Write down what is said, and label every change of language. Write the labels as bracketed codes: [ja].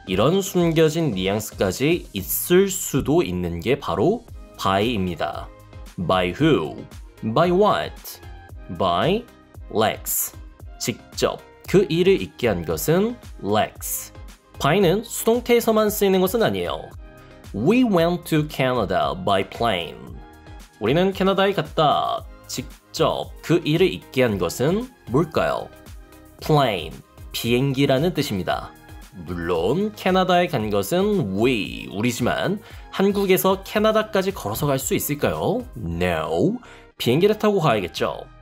[ko] 이런 숨겨진 뉘앙스까지 있을 수도 있는 게 바로 by입니다. [en] By who? By what? By Lex. [ko] 직접 그 일을 있게 한 것은 Lex. by는 수동태에서만 쓰이는 것은 아니에요. [en] We went to Canada by plane. [ko] 우리는 캐나다에 갔다. 직접 그 일을 있게 한 것은 뭘까요? plane, 비행기라는 뜻입니다. 물론 캐나다에 간 것은 우리지만 한국에서 캐나다까지 걸어서 갈 수 있을까요? No, 비행기를 타고 가야겠죠.